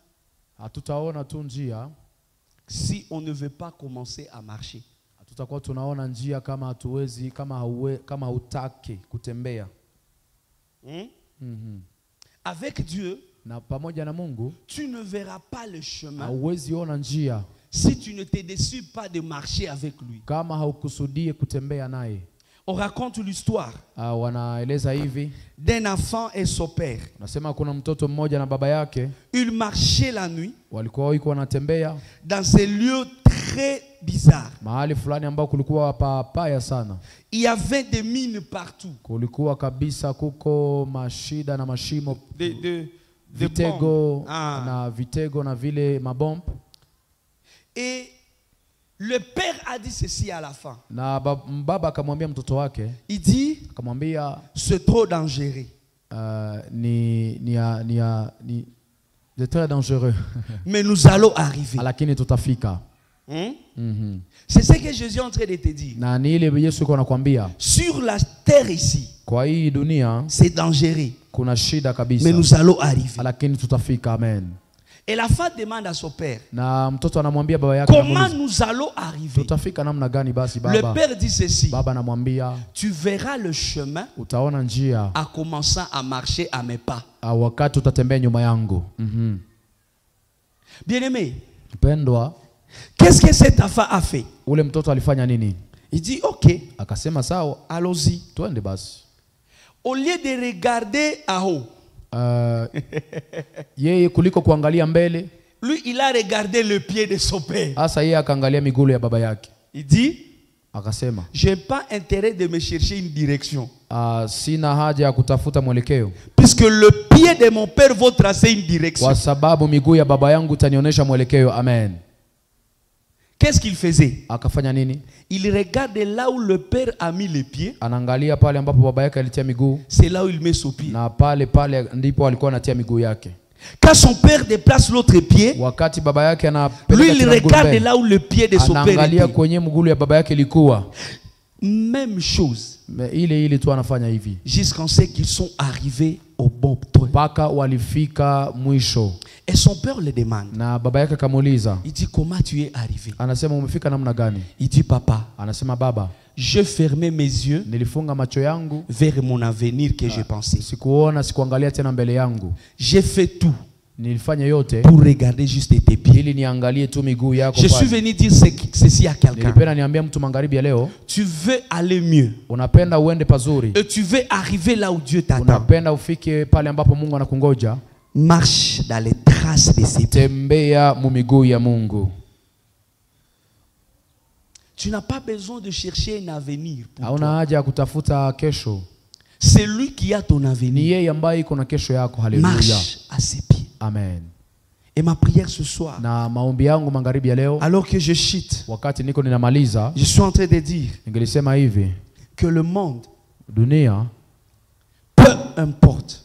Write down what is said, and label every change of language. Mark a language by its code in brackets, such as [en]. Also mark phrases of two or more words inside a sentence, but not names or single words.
[sw] Hatutaona tu njia [fr] si on ne veut pas commencer à marcher. [sw] hatutakuwa tunaona njia kama hatuwezi, kama hutaki kutembea. [fr] Avec Dieu, [sw] Na pamoja na Mungu [fr] tu ne verras pas le chemin [sw] hauwezi ona njia [fr] si tu ne te décides pas de marcher avec lui. [sw] kama haukusudie kutembea naye. [fr] On raconte l'histoire [sw] Wanaeleza hivi, [fr] d'un enfant et son père. [sw] nasema kuna mtoto mmoja na baba yake [fr] Il marchait la nuit [sw] walikuwa wiko wanatembea [fr] dans un lieu très bizarre. [sw] mahali fulani ambao kulikuwa papaya sana. [fr] Il y avait des mines partout. [sw] Kulikuwa kabisa kuko mashida na mashimo, [fr] Des [sw] vitego [fr] bombes. Ah. [sw] na vitego na vile mabomb. [fr] Et le père a dit ceci à la fin. [sw] Na baba akamwambia mtoto wake, [fr] Il dit, [sw] akamwambia [fr] c'est trop dangereux. c'est très dangereux. Mais nous allons arriver. [sw] Lakini tutafika. [fr] C'est ce que Jésus est en train de te dire. [sw] Na ni ile Yesu yuko anakuambia, [fr] Sur la terre ici, [sw] kwa hii dunia [fr] c'est dangereux. [sw] kuna shida kabisa. [fr] Mais nous allons arriver. [sw] Lakini tutafika. Amen. [fr] Et la femme demande à son père, [sw] Na mtoto anamwambia baba yake, [fr] comment [sw] anamuuliza, [fr] nous allons arriver? [sw] tutafika namna gani basi [fr] Le [sw] baba? [fr] père dit ceci, [sw] Baba anamwambia, [fr] tu verras le chemin [sw] utaona njia [fr] en commençant à marcher à mes pas. [sw] wakati utatembea nyuma yangu. [fr] Bien-aimé, [sw] Mpendwa, [fr] qu'est-ce que cet enfant a fait? [sw] ule mtoto alifanya nini? [fr] Il dit, ok, [sw] Akasema sawa, [fr] allons-y. [sw] twende basi. [fr] Au lieu de regarder en haut, [sw] Yeye kuliko kuangalia mbele, [fr] lui, il a regardé le pied de son père. [sw] hasa yeye akaangalia miguu ya baba yake. [fr] Il dit, [sw] Akasema, [fr] je n'ai pas intérêt de me chercher une direction. [sw] sina haja ya kutafuta mwelekeo, [fr] Puisque le pied de mon père va tracer une direction. [sw] kwa sababu miguu ya baba yangu itanionyesha mwelekeo. Amen. [fr] Qu'est-ce qu'il faisait? [sw] Akafanya nini? [fr] Il regarde là où le père a mis les pieds. [sw] Anaangalia pale ambapo baba yake alitia miguu, [fr] C'est là où il met son pied. [sw] na pale ndipo alikuwa anatia miguu yake. [fr] Quand son père déplace l'autre pied, [sw] Wakati baba yake [fr] lui, [sw] anapeleka [fr] il [sw] tena mguu [fr] regarde [sw] mbele, [fr] là où le pied de son père [sw] anaangalia [fr] était. [sw] kwenye mguu ya baba yake ilikuwa [fr] Même chose. [sw] ile tu anafanya hivi [fr] Jusqu'à ce qu'ils sont arrivés au bon point. [sw] mpaka walifika mwisho. [fr] Et son père le demande. [sw] Na baba yake akamuuliza, [fr] Il dit, comment tu es arrivé? [sw] anasema umefika namna gani? [fr] Il dit, papa, [sw] Anasema, baba, [fr] je fermais mes yeux [sw] nilifunga macho yangu, [fr] vers mon avenir que j'ai pensé. [sw] sikuona, sikuangalia tena mbele yangu. [fr] J'ai fait tout [sw] Nilifanya yote [fr] pour regarder juste tes pieds. [sw] ili niangalie tu miguu yako [fr] Je suis [sw] pale. [fr] venu dire ceci à quelqu'un. [sw] Nilipenda niambia mtu magharibi ya leo, [fr] Tu veux aller mieux. [sw] unapenda uende pazuri, [fr] Et tu veux arriver là où Dieu t'attend. [sw] unapenda ufike pale ambapo Mungu anakungoja, [fr] Marche dans les traces de ses pieds. [sw] tembea mu miguu ya Mungu. [fr] Tu n'as pas besoin de chercher un avenir pour [sw] Hauna [fr] toi. [sw] haja ya kutafuta kesho, [fr] C'est lui qui a ton [sw] ni [fr] avenir. [sw] yeye ambaye iko na kesho yako. Haleluya, [fr] Marche à ses pieds. amen. Et ma prière ce soir, [sw] Na maombi yangu magharibi ya leo, [fr] alors que je chute, [sw] wakati niko ninamaliza, [fr] je suis en train de dire [sw] ningelisema hivi, [fr] que le monde, [sw] dunia [fr] peu importe